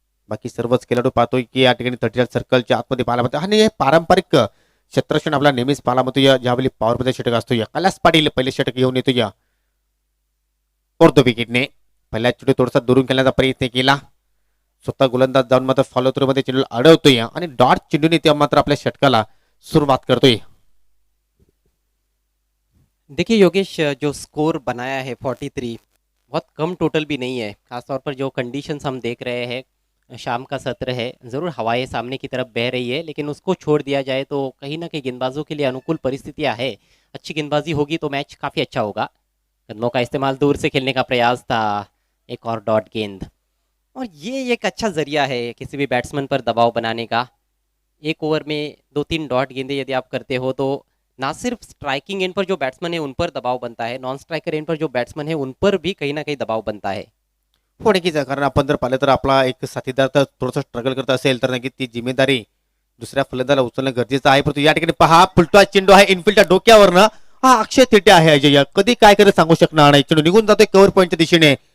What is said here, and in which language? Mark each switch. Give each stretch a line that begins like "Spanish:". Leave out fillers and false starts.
Marathi: बाकी सर्वच खेळाडू पाहतोय की या ठिकाणी 30 सर्कलच्या आतमध्ये पाहायला मिळतो आणि हे पारंपरिक क्षेत्रक्षण आपला नेहमीच पाहायला मिळतो ज्यावेळी पॉवर प्ले षटक असतो. कैलास पाटील पहिले षटक घेऊन येतो या अर्ध विकेटने. पहिल्या चेंडू थोडासा दुरून खेळण्याचा प्रयत्न केला, स्वतः गोलंदाज जाऊन मात्र फॉलो थ्रू मध्ये चेंडू अडवतोय आणि डॉट चेंडूने तेव्हा मात्र आपल्या षटकाला सुरुवात करतोय.
Hindi: देखिए योगेश, जो स्कोर बनाया है 43, बहुत कम टोटल भी नहीं है. खासतौर पर जो कंडीशंस हम देख रहे हैं, शाम का सत्र है, ज़रूर हवाएं सामने की तरफ बह रही है, लेकिन उसको छोड़ दिया जाए तो कहीं ना कहीं गेंदबाजों के लिए अनुकूल परिस्थितियां है. अच्छी गेंदबाजी होगी तो मैच काफ़ी अच्छा होगा. कदमों का इस्तेमाल, दूर से खेलने का प्रयास था, एक और डॉट गेंद, और ये एक अच्छा जरिया है किसी भी बैट्समैन पर दबाव बनाने का. एक ओवर में 2-3 डॉट गेंदें यदि आप करते हो तो ना सिर्फ स्ट्राइकिंग एंड पर जो बैट्समैन है उन पर दबाव बनता है, नॉन स्ट्राइकर एंड पर जो बैट्समैन है उन पर भी कहीं ना कहीं दबाव बनता है.
Marathi: हो नक्कीच, कारण आपण जर पाहिलं तर आपला एक साथीदार तर थोडंसं स्ट्रगल करत असेल तर नक्की ती जिम्मेदारी दुसऱ्या फलंदाला उचलणं गरजेचं आहे. परंतु या ठिकाणी पहा फुलटॉस चेंडू आहे इनफिल्डच्या डोक्यावरनं. हा अक्षय थेटे आहे अजय, कधी काय करत सांगू शकणार नाही. चेंडू निघून जातोय कव्हर पॉईंटच्या दिशेने.